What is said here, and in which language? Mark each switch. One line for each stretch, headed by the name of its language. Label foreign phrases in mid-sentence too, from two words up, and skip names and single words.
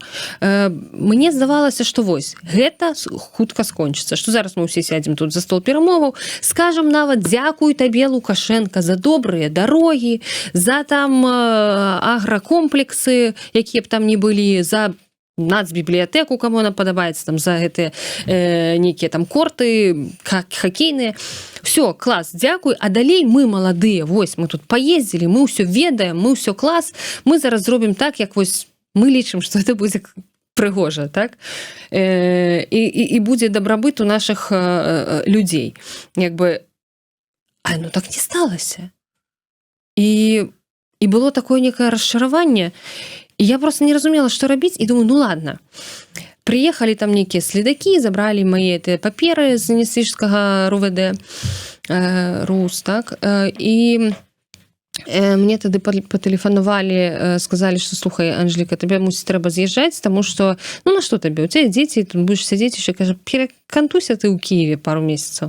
Belarusian: Мне здавалася, што вось, гэта хутка скончыцца, што зараз мы ўсе сядзем тут за стол перамоваў, скажам нават дзякуй табе, Лукашенко, за добрыя дарогі, за там агракомплексы, якія б там не былі, за нацбібліятэку,
Russian: кому она
Belarusian: падабаецца, там за гэтыя нейкія там корты хакейныя. Все, клас, дзякуй, а далей мы маладыя, вось мы тут паездзілі, мы ўсё ведаем, мы ўсё клас, мы зараз зробім так, як вось мы лічым, што это будзе прыгожа, так? І будзе дабрабыт у нашых людзей. Як бы, ну так не сталася. І было такое некае расчараванне, і я просто не разумела, што рабіць, і думаю, ну ладно.
Russian: Приехали там некие следаки, забрали мои
Belarusian: паперы з Несвіжскага РУВД, РУС, так, і мне тады патэлефанавалі, сказалі, што слухай, Анжеліка, табе мусіць трэба з'язджаць, таму што, ну на што табе, у цябе дзеці, тут будзеш сядзець яшчэ, кажа, перакантуйся ты ў Киеве пару месяцаў.